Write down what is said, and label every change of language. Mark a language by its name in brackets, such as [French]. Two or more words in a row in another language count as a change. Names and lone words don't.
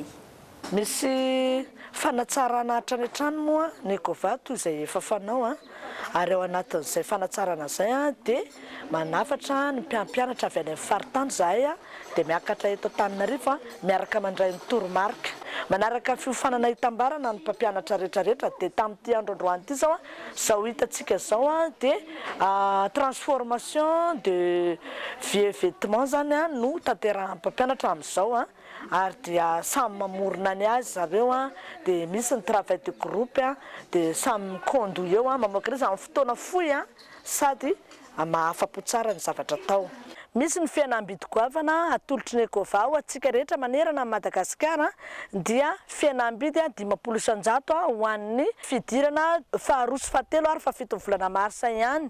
[Malagasy] Misy fanatsarana hatrany moa ny ECOVA toy izay efa fanao ary ao anatin'izay fanatsarana izay dia manafatra ny mpianatra avy any amin'ny faritany zahay dia miakatra eto Antananarivo miaraka mandray ny toromarika manaraka fiofanana hitambarana ny mpampianatra rehetrarehetra dia tamin'ity androandroany ity zao hitantsika zao dia [French] transformation de vêtements [Malagasy] zany no tanterahan'ny mpampianatra amin'izao ary dia samy mamorona ny azy zareo dia misy ny [French] travail de groupe [Malagasy] dia samy mikondoy eo mamoaka izy amin'ny fotoana fohy sady mahafapo tsara ny zavatra atao. Misy ny fihenam-bidy-goavana atolotry ny ECOVA ho antsika rehetra manerana ny Madagasikara dia fihenam-bidy 500 ho an'ny fidirana faharoa sy fahatelo ary fahafito volana marsa ihany.